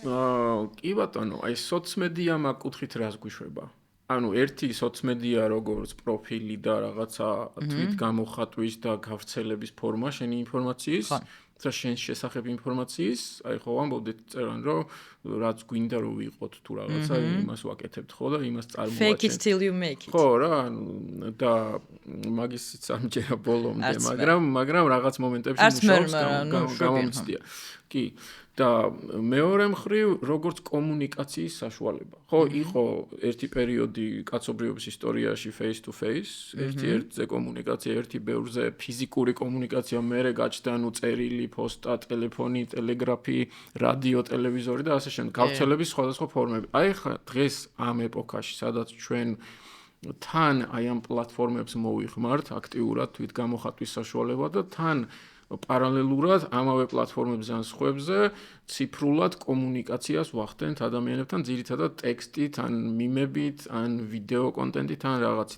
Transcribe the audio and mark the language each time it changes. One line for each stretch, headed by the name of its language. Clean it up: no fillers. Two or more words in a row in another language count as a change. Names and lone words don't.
Georgian: კი ბატონო აი სოციმედია მაგ კუთხით რას გვიშვება ანუ ერთი სოციმედია როგორც პროფილი და რაღაცა თვით გამოხატვის და გავრცელების ფორმა შენი ინფორმაციის და შენ შესახებ ინფორმაციის აი ხო ამბობდით წერან რომ რაც გვინდა რომ ვიყოთ თუ რაღაცა იმას ვაკეთებთ ხო და იმას წარმოაჩენთ
English: fake it till you make it
Georgian: ხო რა და მაგისიც ამჯერა ბოლომდე მაგრამ რაღაც მომენტებში მუშაობს გამომცდია კი და მეორე მხრივ როგორც კომუნიკაციის საშუალება. ხო, იყო ერთი პერიოდი კაცობრიობის ისტორიაში
English: face to face,
Georgian: ერთ-ერთზე კომუნიკაცია, ერთი ბევრზე ფიზიკური კომუნიკაცია, მერე გაჩნდა ნუ წერილი, პოსტა, ტელეფონი, ტელეგრაფი, რადიო, ტელევიზორი და ასე შემდეგ. გავრცელების სხვადასხვა ფორმები. აი ხა დღეს ამ ეპოქაში, სადაც ჩვენ თან აი ამ პლატფორმებს მოვიხმართ აქტიურად თვით გამოხატვის საშუალება და თან პარალელურად ამავე პლატფორმებზე ან სხვებზე ციფრულად კომუნიკაციას ვახდენთ ადამიანებთან ძირითადად ტექსტით, ან მიმებით, ან ვიდეო კონტენტით, ან რაღაცით.